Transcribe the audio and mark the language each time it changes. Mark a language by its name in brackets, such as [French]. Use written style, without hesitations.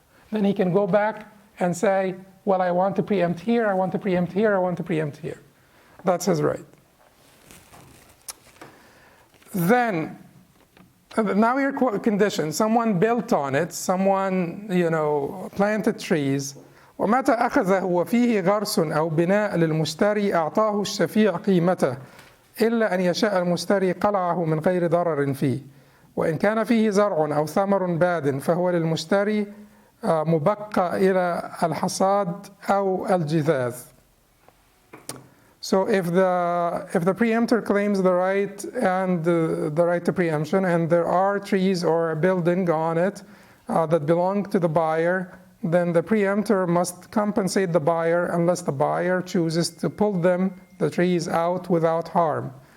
[English] Then he can go back and say, well, I want to preempt here, I want to preempt here, I want to preempt here. That's his right. Then, now your condition, someone built on it, someone, planted trees. [Arabic] ومتى أخذه وفيه غرس أو بناء للمشتري أعطاه الشفيع قيمته إلا أن يشاء المشتري قلعه من غير ضرر فيه وإن كان فيه زرع أو ثمر باد فهو للمشتري مبقى إلى الحصاد أو الجذاذ. [English] So if the preemptor claims the right and the right to preemption, and there are trees or a building on it that belong to the buyer, then the preemptor must compensate the buyer unless the buyer chooses to pull the trees out without harm.